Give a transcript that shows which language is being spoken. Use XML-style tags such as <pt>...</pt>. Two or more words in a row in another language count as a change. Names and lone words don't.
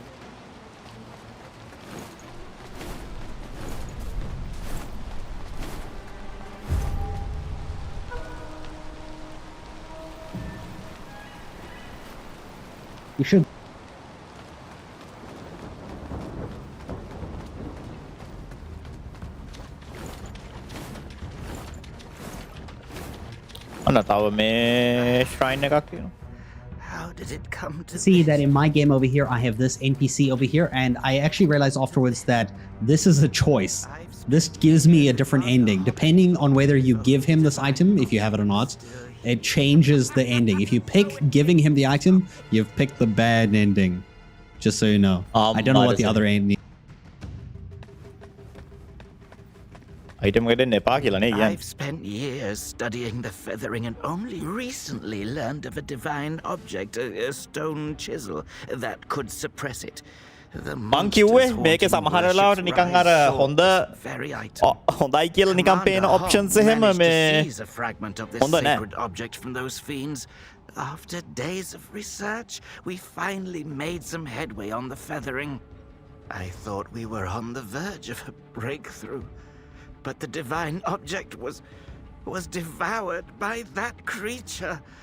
<en>You should</en> <si>shrine එකක් තියෙනවා.</si> <en>How did it come to see this? that in my game over here, I have this NPC over here, and I actually realized afterwards that this is a choice. This gives me a different ending. Depending on whether you give him this item, if you have it or not, it changes the ending. If you pick giving him the item, you've picked the bad ending. Just so you know. I don't know what the other ending.</en> <si>Item ගන්න එපා කියලා නේ කියන්නේ.</si> <en>I've spent years studying the feathering and only recently learned of a divine object, a stone chisel, that could suppress it. The</en> <si>මං කිව්වේ</si> <en>monsters</en> <si>මේකේ</si> <en>haunting</en> <si>සමහර</si> <en>worships</en> <si>වෙලාවට නිකන් අර</si> <en>rise</en> <si>හොඳ</si> <en>souls, very item.</en> <si>හොඳයි කියලා නිකන් පේන</si> <en>Commander options Hogg</en> <si>එහෙම</si> <en>managed</en> <si>මේ</si> <en>to seize a fragment of this</en> <si>හොඳ නෑ.</si> <en>sacred object from those fiends. After days of research, we finally made some headway on the feathering. I thought we were on the verge of a breakthrough, but the divine object was devoured by that creature.</en>